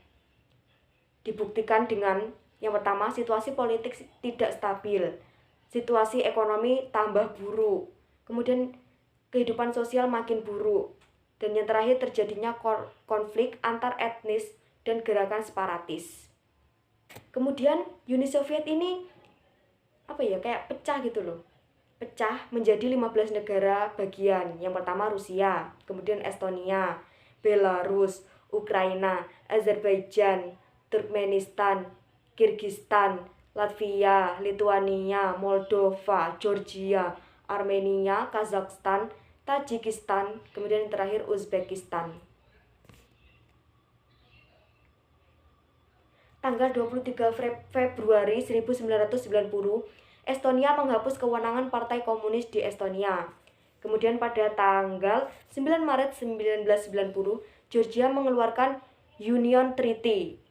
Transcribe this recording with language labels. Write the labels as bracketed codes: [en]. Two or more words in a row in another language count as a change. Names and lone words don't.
[id] Dibuktikan dengan yang pertama, situasi politik tidak stabil, situasi ekonomi tambah buruk, kemudian kehidupan sosial makin buruk, dan yang terakhir terjadinya konflik antar etnis dan gerakan separatis. Kemudian Uni Soviet ini kayak pecah gitu loh. Pecah menjadi 15 negara bagian. Yang pertama Rusia, kemudian Estonia, Belarus, Ukraina, Azerbaijan, Turkmenistan, Kirgistan, Latvia, Lituania, Moldova, Georgia, Armenia, Kazakhstan, Tajikistan, kemudian yang terakhir Uzbekistan. Tanggal 23 Februari 1990, Estonia menghapus kewenangan Partai Komunis di Estonia. Kemudian pada tanggal 9 Maret 1990, Georgia mengeluarkan [en] Union Treaty.